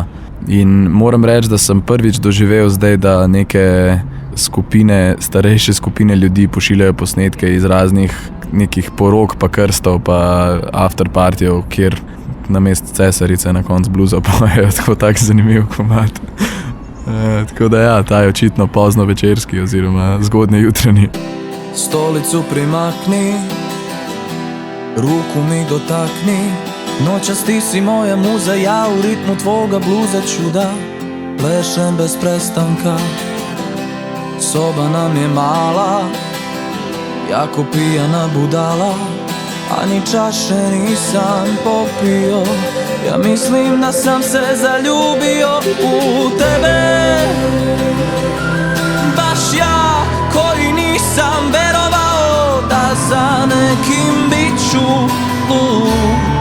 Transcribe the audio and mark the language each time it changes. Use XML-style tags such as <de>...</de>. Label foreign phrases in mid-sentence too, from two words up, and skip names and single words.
<sl>In moram reči, da sem prvič doživel zdaj, da neke starejše skupine ljudi pošiljajo posnetke iz raznih nekih porok pa krstov pa afterpartijev, kjer namesto cesarice na koncu bluza pojejo, tako zanimiv komad. Tako da ja, ta je očitno pozno večerski oziroma zgodnje jutranji.</sl> <sr>Stolicu primakni, ruku mi dotakni, nočasti si moja muza, ja v ritmu tvoga bluza čuda, plešem bez prestanka. Soba nam je mala, jako pijana budala, a ni čaše nisam popio. Ja mislim da sam se zaljubio u tebe, baš ja koji nisam verovao da za nekim bit ću lud.</sr>